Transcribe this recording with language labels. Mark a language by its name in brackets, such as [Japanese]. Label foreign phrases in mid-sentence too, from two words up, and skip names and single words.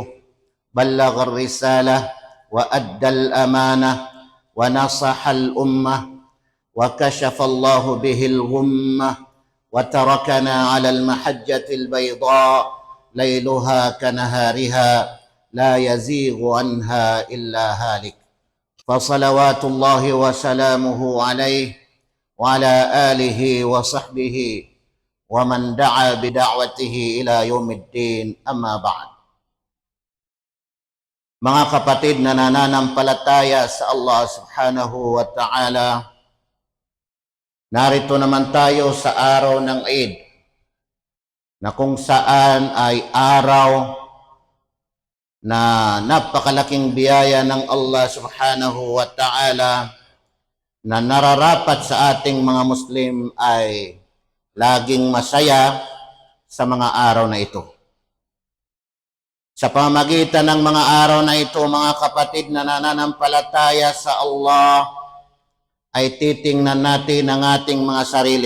[Arabic] بلغ الرسالة وأدى الأمانة ونصح الأمة وكشف الله به الغمة وتركنا على المحجة البيضاء ليلها كنهارها لا يزيغ عنها إلا هالك. فصلوات الله وسلامه عليه وعلى آله وصحبه ومن دعا بدعوته إلى يوم الدين. أما بعد. [Filipino] Mga kapatid na nananampalataya sa [Arabic] الله سبحانه وتعالى, [Filipino] narito naman tayo sa araw ng Eid, na kung saan ay araw na napakalaking biyaya ng [Arabic] الله سبحانه وتعالى [Filipino] na nararapat sa ating mga Muslim ay laging masaya sa mga araw na ito. Sa pamamagitan ng mga araw na ito, mga kapatid na nananampalataya sa Allah, ay titingnan natin ang ating mga sarili.